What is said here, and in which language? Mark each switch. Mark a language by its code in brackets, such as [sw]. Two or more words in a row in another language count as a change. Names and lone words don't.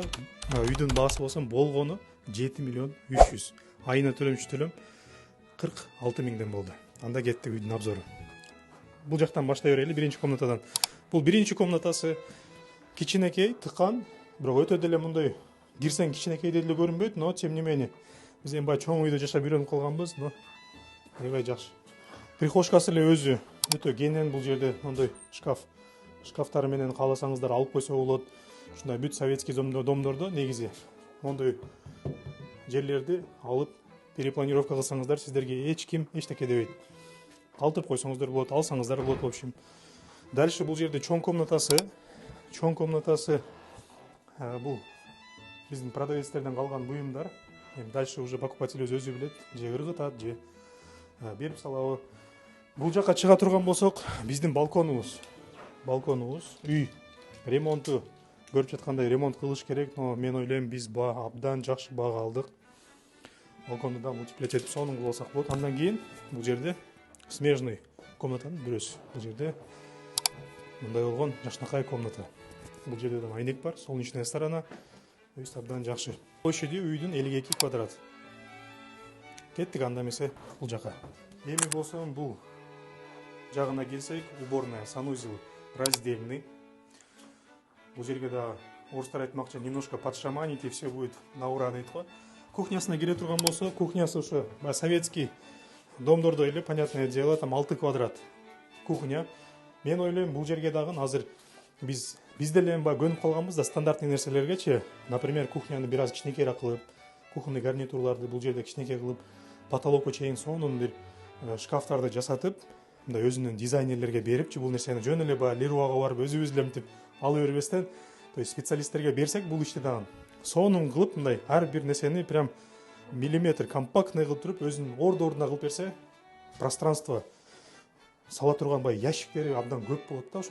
[ky] Үйдүн баасы болсо болгону 7 миллион 300. Айына төлөмчү төлөм 46 000ден болду. Анда кетти үйдүн обзору. Бул жактан баштай берели, биринчи комнатадан. Бул биринчи комнатасы кичинекей, тыкан, бирок өтө деле мындай кирсең кичинекей деле көрүнбөйт, [ru] но тем не менее [ky] биз эми баягы чоң үйдө жашап үйрөнүп калганбыз, но аябай жакшы. Прихожкасы эле өзү өтө кенен, бул жерде мондой шкафтары менен кааласаңыздар алып койсо болот. Ушундай бүт советский домдордо негизи мондой жерлерди алып перепланировка кылсаңыздар сиздерге эч ким эчтеке дебейт. Калтырып койсоңуздар болот, алсаңыздар болот, [ru] в общем. [ky] Дальше бул жерде чоң комнатасы бул биздин продавецтерден калган буюмдар. Эми [ru] дальше уже покупатель [ky] өзү билет, же ыргытат, же берип салабы. Бул жака чыга турган болсок, биздин балконубуз. Үй ремонту көрүп жаткандай ремонт кылыш керек, но мен ойлойм биз абдан жакшы бага алдык. Балконду да мультиплять этип сонун кылсак болот. Андан кийин бул жерде смежный комнатанын бирөөсү. Бул жерде мындай болгон жакшынакай комната. Бул жерде да айнек бар, [ru] солнечная сторона. То есть [ky] абдан жакшы. Площади үйдүн 52 квадрат. Кеттик анда эмесе бул жака. Эми болсо бул жагына келсек, [ru] уборная, санузел раздельный. [ky] Бул жерге да орустар айтмакчы, [ru] немножко подшаманить, и все будет на ура [ky] дейт го. Кухнясына кире турган болсо, кухнясы ушу советский домдордо эле, [ru] понятное дело, там 6 квадрат кухня. [ky] Мен ойлойм бул жерге дагы азыр биз деле эми көнүп калганбыз да стандартный нерселергечи. Например, кухняны бир аз кичинекейирээк кылып, кухонный гарнитурларды бул жерде кичинекей кылып, потолокко чейин сонун бир шкафтарды жасатып, мындай өзүнүн дизайнерлерге берипчи, бул нерсени жөн эле Леруага барып өзүбүз эле мынтип ала бербестен, [ru] то есть [ky] специалисттерге берсек бул ишти дагы сонун кылып, мындай ар бир нерсени [ru] прям миллиметр компактный [ky] кылып туруп, өзүнүн ордуна кылып берсе, пространство сала турган ящиктери абдан көп болот да.